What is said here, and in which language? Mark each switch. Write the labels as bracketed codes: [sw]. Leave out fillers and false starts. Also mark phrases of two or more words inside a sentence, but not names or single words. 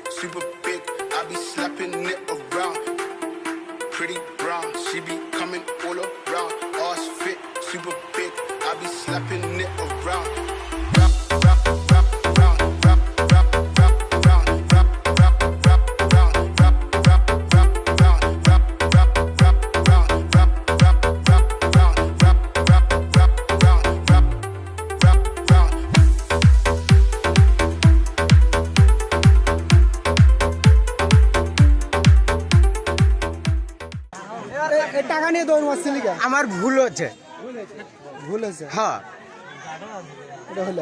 [en] super big. I be slapping it around. Pretty brown, she be coming all around. Ass fit, super big. I be slapping it around. Rap, rap, rap, round, rap, rap, rap, round, rap, rap, rap, round, rap, rap, rap, round, rap, rap, rap, round, rap, rap, rap, round, rap, rap, rap, round, rap, rap, round. [bn] টাকা নিয়ে দৌড় মারছিলি কেন? আমার ভুল হচ্ছে। ভুল হয়েছে? হ্যাঁ, এটা হলো